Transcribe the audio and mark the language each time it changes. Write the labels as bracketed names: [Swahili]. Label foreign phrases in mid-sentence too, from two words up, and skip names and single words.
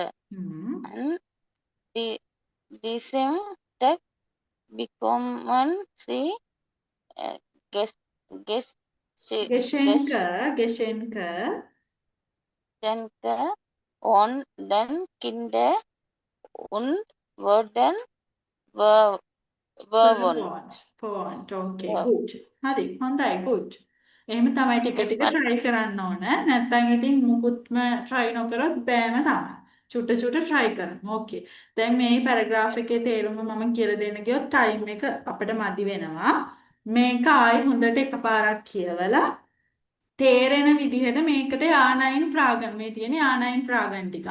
[German] An diesem Tag bekommen sie Geschenke Geschenke und den Kinder und wurden ver- verwöhnt. [Sinhala] පොන්ට් ඕකේ [German] Ver- [Sinhala] good හරි හොඳයි good එහෙම තමයි ටික Miss ටික මට try කරන්න ඕන නැත්නම් ඉතින් මුකුත්ම try නොකරොත් බෑම තමයි චුට්ට චුට්ට try කරමු ඕකේ දැන් මේ පැරග්‍රාෆ් එකේ තේරුම මම කියලා දෙන්න ගියොත් time එක අපිට මදි වෙනවා මේක ආයි හොඳට එකපාරක් කියවලා තේරෙන විදිහට මේකට යානයින් ප්‍රාගම් මේ තියෙන යානයින් ප්‍රාගම් ටික.